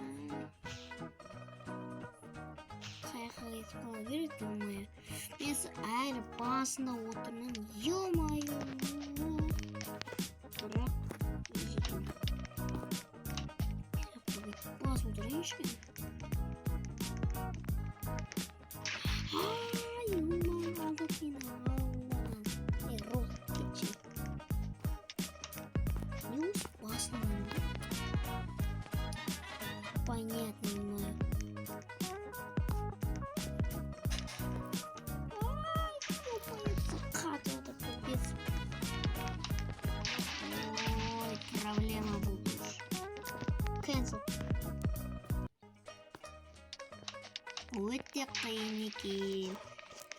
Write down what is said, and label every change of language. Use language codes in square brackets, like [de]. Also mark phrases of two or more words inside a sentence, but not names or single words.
[kk] Қаяққа кетіп қала береді, ё-моё. Мен әлі басында отырмын. Ё-моё. Бірақ жетім. Басып отырайыншы. [ru] Понятно, понимаю. Ой, проблема будет. [en] Cancel. [kk] Өте қиын екен.